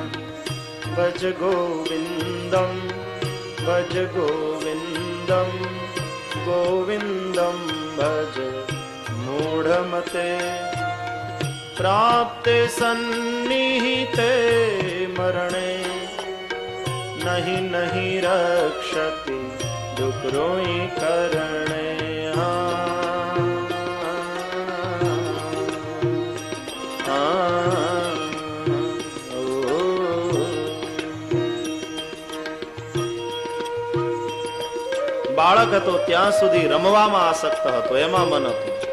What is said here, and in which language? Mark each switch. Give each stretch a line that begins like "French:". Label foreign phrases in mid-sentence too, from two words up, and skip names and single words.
Sanskrit: भज गोविन्दं भज गोविन्दं गोविंदम भज मूढ़मते। प्राप्ते सन्निहिते मरणे नहीं नहीं रक्षति डुकरोई करणे।
Gujarati: બાળક હતો ત્યાં સુધી રમવામાં આસક્ત હતો, એમાં મન હતું.